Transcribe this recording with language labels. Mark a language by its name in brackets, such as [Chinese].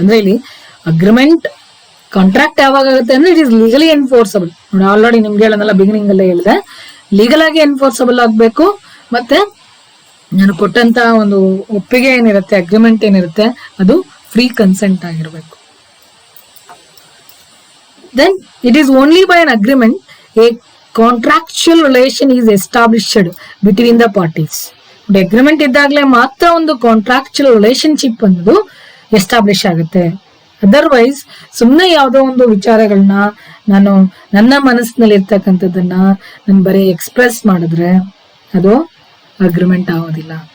[Kannada] ಅಂದ್ರೆ ಇಲ್ಲಿ agreement contract ಯಾವಾಗ ಆಗುತ್ತೆ ಅಂದ್ರೆ [English] It is legally enforceable. [Kannada] ನೋಡಿ ಆಲ್ರೆಡಿ ನಿಮ್ಗೆ ಹೇಳೋದಲ್ಲ, ಬಿಗಿನಿಂಗ್ ಅಲ್ಲೇ ಹೇಳಿದೆ, ಲೀಗಲ್ ಆಗಿ ಎನ್ಫೋರ್ಸಬಲ್ ಆಗ್ಬೇಕು. ಮತ್ತೆ ನಾನು ಕೊಟ್ಟಂತ ಒಂದು ಒಪ್ಪಿಗೆ ಏನಿರುತ್ತೆ, ಅಗ್ರಿಮೆಂಟ್ ಏನಿರುತ್ತೆ, ಅದು ಫ್ರೀ ಕನ್ಸೆಂಟ್ ಆಗಿರ್ಬೇಕು. [English] Then it is only by an agreement a contractual relation is established between the parties. [Kannada] Agreement ಇದ್ದಾಗಲೇ ಮಾತ್ರ ಒಂದು ಕಾಂಟ್ರಾಕ್ಚುಯಲ್ ರಿಲೇಶನ್ಶಿಪ್ ಅನ್ನೋದು ಎಸ್ಟಾಬ್ಲಿಷ್ ಆಗುತ್ತೆ. ಅದರ್ವೈಸ್ ಸುಮ್ಮನೆ ಯಾವುದೋ ಒಂದು ವಿಚಾರಗಳನ್ನ ನಾನು ನನ್ನ ಮನಸ್ಸಿನಲ್ಲಿ ಇರ್ತಕ್ಕಂಥದ್ದನ್ನ ನಾನು ಬರೀ ಎಕ್ಸ್ಪ್ರೆಸ್ ಮಾಡಿದ್ರೆ ಅದು ಅಗ್ರಿಮೆಂಟ್ ಆಗೋದಿಲ್ಲ.